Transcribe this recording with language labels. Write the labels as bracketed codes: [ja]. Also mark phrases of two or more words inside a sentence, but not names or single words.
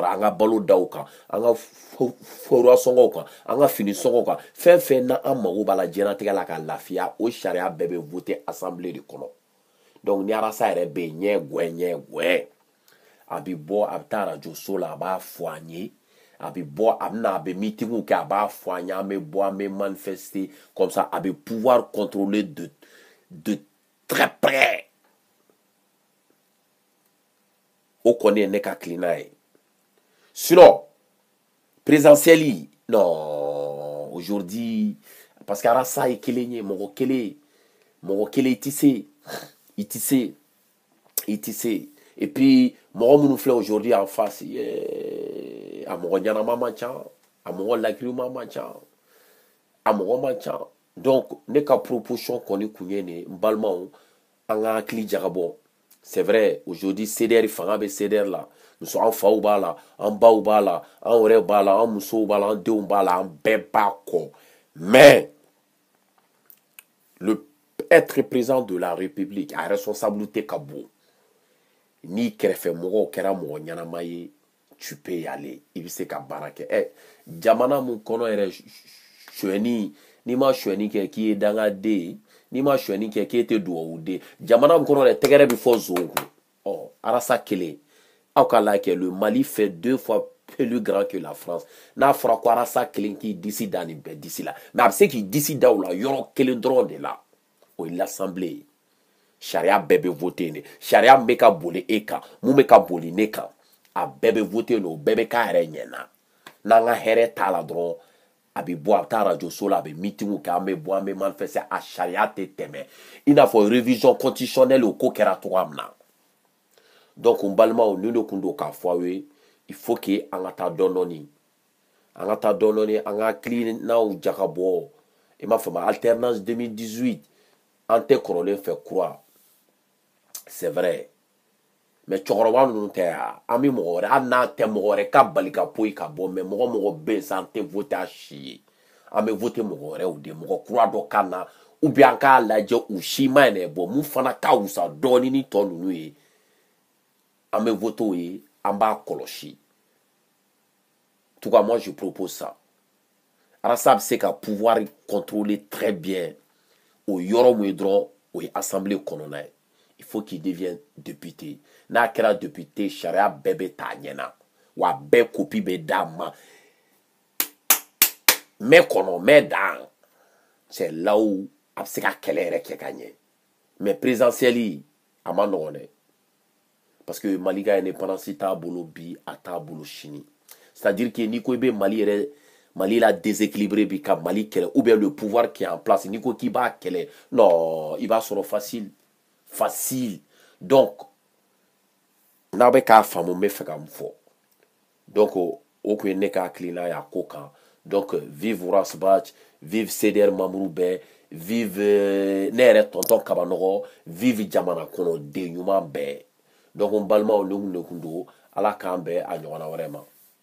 [bm] an ka balo daw kan an ka foroya sɔngɔw kan an ka fini sɔngɔw kan fɛn fɛn na an mago b'a la diɲɛlatigɛ la ka lafiya o sariya bɛɛ bɛ [fr] voter assemblée [bm] de kɔnɔ donc ni arasa yɛrɛ bɛ yen ɲɛ guwɛ a bɛ bɔ a bɛ taa radio so la a b'a fɔ an ye a bɛ bɔ a bɛ meeting kɛ a b'a fɔ an ye an bɛ bɔ an bɛ [fr] manifester comme ça [bm] a bɛ [fr] pouvoir contrôler de très près [bm] o kɔni ye ne ka kilina ye [fr] sinon présidentielle non aujourd'hui parce que [bm] arasa ye kelen ye mɔgɔ kelen i tɛ se et puis mɔgɔ minnu filɛ [fr] aujourd'hui en face [bm] a mɔgɔ ɲanama man ca a mɔgɔ lakirinima man ca a mɔgɔ man ca donc ne ka proposition kɔni kun ye nin n balimaw an ka hakili jagabɔ [fr] c'est vrai aujourd'hui CDR [bm] fanga bɛ CDR la muso an faw b'a la an baw b'a la an yɛrɛ b'a la an musow b'a la an denw b'a la an bɛɛ b'a kɔ mais [fr] le être président de la République [bm] a responsabilité ka bon ni kɛrɛfɛ mɔgɔw kɛra mɔgɔ ɲanama ye [fr] tu peux y aller [bm] i bɛ se ka baara kɛ jamana mun kɔnɔ yɛrɛ suɲɛni n'i ma suɲɛni kɛ k'i ye dangaden ye n'i ma suɲɛni kɛ k'e tɛ dugawuden jamana mun kɔnɔ yɛrɛ tɛgɛrɛ bɛ fɔ zon kun arasa kelen aw ka lajɛ [fr] le Mali fait 2 fois plus grand que la France [bm] n'a fɔra ko arasa kelen k'i disi da nin bɛɛ disi la mais a bɛ se k'i disi da o la yɔrɔ kelen dɔrɔn de la o ye l'assemblée ye sariya bɛɛ bɛ voter ne sariya min bɛ ka boli e kan mun bɛ ka boli ne kan a bɛɛ bɛ voter no o bɛɛ bɛ k'a yɛrɛ ɲɛna n'an ka hɛrɛ t'a la dɔrɔn a bɛ bɔ a bɛ taa radio so la a bɛ meeting kɛ an bɛ bɔ an bɛ manifester a sariya tɛ tɛmɛ i n'a fɔ [fr] révision constitutionnelle [bm] o ko kɛra cogoya min na donc n balimaw nin de kun don k'a fɔ aw ye [fr] il faut que [bm] an ka taa dɔɔnin-dɔɔnin an ka taa dɔɔnin-dɔɔnin an ka hakilinaw jagabɔ i m'a faamu alternance 2018 an tɛ kɔrɔlen fɛ kura [fr] c'est vrai mais [bm] cɛkɔrɔba ninnu tɛ yan an bɛ mɔgɔ wɛrɛ hali n'an tɛ mɔgɔ wɛrɛ ka bali ka poyi ka bɔ mais mɔgɔ bɛ yen sa an tɛ voter a si ye an bɛ voter mɔgɔ wɛrɛw de mɔgɔ kura dɔ ka na [fr] ou bien [bm] an k'a lajɛ u si ma ɲinɛ bɔ mun fana ka wusa dɔɔnin ni tɔ ninnu ye an bɛ voter o ye an b'a kɔlɔsi [fr] en tout cas moi je propose ça [bm] arasa bɛ se ka [fr] pouvoir contrôler très bien [bm] o yɔrɔ mun ye dɔrɔn o ye assemblée kɔnɔna ye [fr] il faut qu'il devienne député [bm] n'a kɛra député sariya bɛɛ bɛ ta ɲɛna wa bɛɛ copie bɛ d'a ma mais kɔnɔ mais dan [fr] c'est là où [bm] a bɛ se ka kɛlɛ yɛrɛ kɛ ka ɲɛ [fr] mais présidentielle [bm] a ma nɔgɔn dɛ [fr] parce que [bm] Mali ka indépendance t'a bolo bi a t'a bolo sini [fr] c'est-à-dire que [bm] n'i ko i bɛ Mali la déséquilibré bi ka Mali kɛlɛ [fr] ou bien le pouvoir qui est en place [bm] n'i ko k'i b'a kɛlɛ non i b'a sɔrɔ facile donc n'a bɛ k'a faamu n bɛ fɛ ka mun fɔ donc o kun ye ne ka hakilina ye a ko kan donc vive Uras Bath vive CDR membre bɛɛ vive ne yɛrɛ tonton Kabanɔgɔ vive jamana kɔnɔden ɲuman bɛɛ donc n balimaw ne kun don Ala k'an bɛn a ɲɔgɔnna wɛrɛ ma